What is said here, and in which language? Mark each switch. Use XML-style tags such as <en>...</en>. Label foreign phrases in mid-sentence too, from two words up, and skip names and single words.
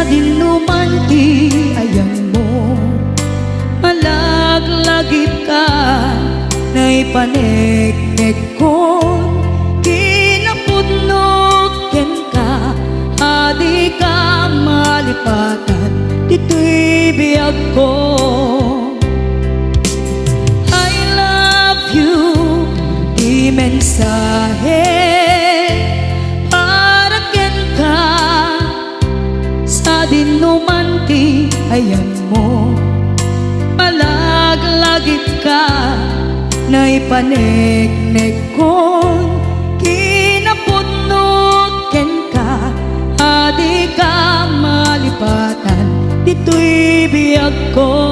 <ilo>dinuman ti ayang mo, malaglagip ka, na'y paneknek kon kinapudnot ken ka, adi ka malipatan dito'y biyag ko.</ilo> <en>I love you,</en> <ilo>mensahe para ken ka, sa dinuman ti ayan mo, malaglagip ka, na'y paneknek kon kinapudnot ken ka, adi ka malipatan dito'y biyag ko.</ilo>